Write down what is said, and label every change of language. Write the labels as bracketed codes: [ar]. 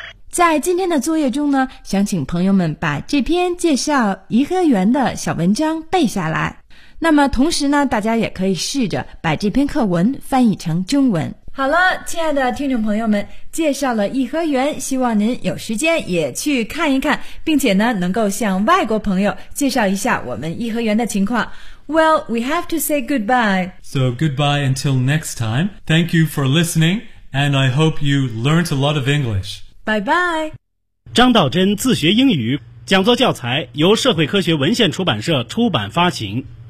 [zh] 在今天的作业中呢，想请朋友们把这篇介绍颐和园的小文章背下来，那么同时呢，大家也可以试着把这篇课文翻译成中文。好了，亲爱的听众朋友们，介绍了颐和园，希望您有时间也去看一看，并且呢，能够向外国朋友介绍一下我们颐和园的情况。 [en] Well, we have to say goodbye. So goodbye until next time. Thank you for listening, and I hope you learnt a lot of English. Bye bye. [zh] 张道真自学英语，讲座教材由社会科学文献出版社出版发行。